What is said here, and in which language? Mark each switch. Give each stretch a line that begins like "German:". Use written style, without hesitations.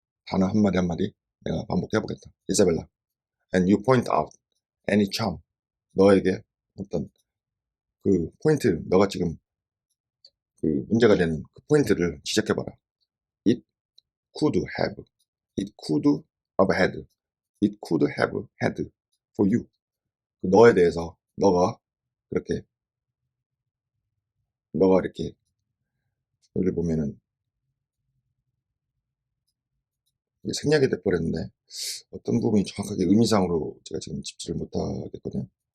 Korean: 단어 한마디 한마디 내가 반복해보겠다.
English: 이사벨라. And you point out any charm.
Korean: 너에게 어떤 그 포인트, 너가 지금 그 문제가 되는 그 포인트를 지적해봐라.
English: It could have. It could have had. It could have had for you.
Korean: 그 너에 대해서 너가 이렇게 여기를 보면은 생략이 돼버렸는데 어떤 부분이 정확하게 의미상으로 제가 지금 짚지를 못하겠거든요.